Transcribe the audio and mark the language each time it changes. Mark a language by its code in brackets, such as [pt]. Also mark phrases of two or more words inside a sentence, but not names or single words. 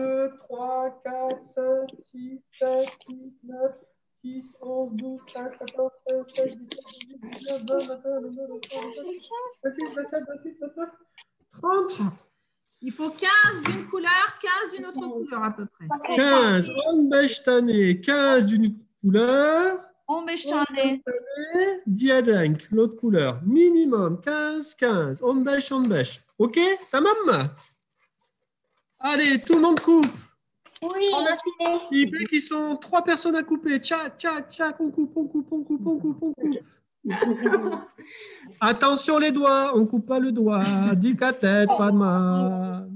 [fr] 2, 3, 4, 5, 6, 7, 8, 9, 10, 11, 12, 13, 14, 15, 16, 17, 18, 19, 20, 21, 22, 23, 24, 26, 27, 28, 29, 30. Il faut 15 d'une couleur, 15 d'une autre couleur à peu près. 15, 15 tane, 15 d'une couleur, [tr] 15 tane. [fr] diadenk, l'autre couleur. Minimum 15, 15, 15. [tr] OK? Tamam mı? [fr] Allez, tout le monde coupe. Oui. On a fini. Il paraît qu'ils sont 3 personnes à couper. Tchac, on coupe. Attention les doigts, on coupe pas le doigt. Dis qu'à tête, pas de mal.